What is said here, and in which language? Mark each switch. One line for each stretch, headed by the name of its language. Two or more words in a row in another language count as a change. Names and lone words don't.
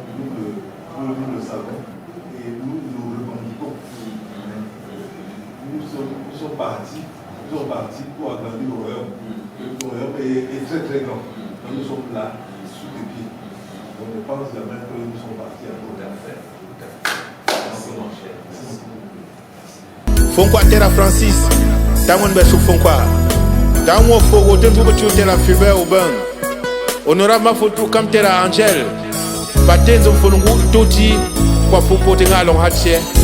French: Nous le savons. Et nous nous revendiquons. Nous sommes partis. Nous sommes partis pour agrandir le royaume. Le royaume est très très grand. Nous sommes là, sous les pieds. On ne pense jamais que nous sommes partis à tout à fait. Fonkwa Terra Francis, Tamon Bessou Fonkwa, Tamon Fogo, Tentou Terra Fiber Aubin, Honorable Mafotou Kam Terra Angel, Batenzo Fonungu Toti, Kwa Fopo Tenga Long Hatche.